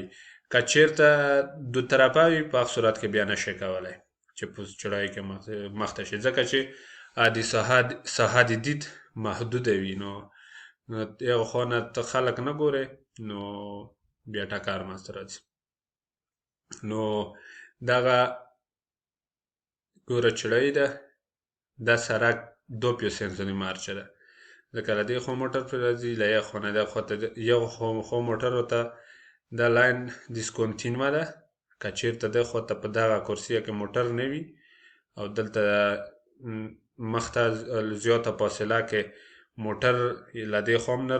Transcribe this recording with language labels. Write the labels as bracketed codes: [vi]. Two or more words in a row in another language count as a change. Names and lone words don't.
[ps] که چېرته دو طرفه وي په هغه صورت کې بیا نشي کولی چې په چړایي کې مخته شي، ځکه چې د ساحه د دید محدوده وي. نو یو خوا نه ته خلک نه ګورې، نو بیا ټکر منځته راځي. نو دغه ګوره چړۍ ده، دا سرک 2 [it] più senso di marcia [ps] ده، ځکه له دې خوا موټر پرې راځي، له یو خوا نه دغه خوا ته یو خوا موټرو ته دا لاین ډسکنټینوه ده. که چېرته دغه خوا ته په دغه کرسیه کې موټر نه وي او دلته مخ ته زیاته فاصله کې موټر له دې خوا هم نه